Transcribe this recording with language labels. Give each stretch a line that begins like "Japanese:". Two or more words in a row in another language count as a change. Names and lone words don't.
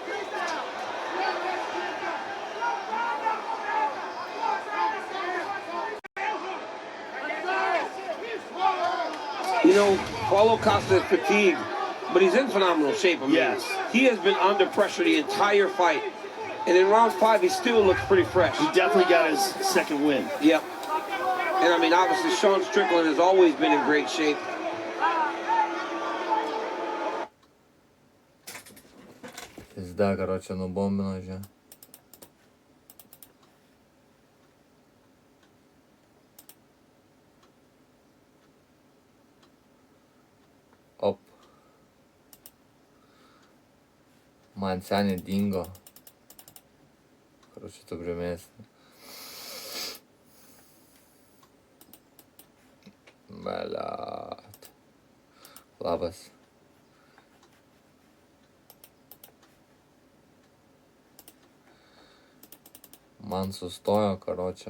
English: You know, Paulo Costa is fatigued, but he's in phenomenal shape. I mean, yes. He has been under pressure the entire fight. And in round 5, he still looks pretty fresh. He definitely got his second win. Yep. And I mean, obviously, Sean Strickland has always been in great shape.
Russian: Пизда, короче, ну бомбено же. Оп.
Lithuanian: Man seniai dingo. Короче, tu primėsni.
Russian: Beliat.
Lithuanian: Labas. Man sustojo, karočią.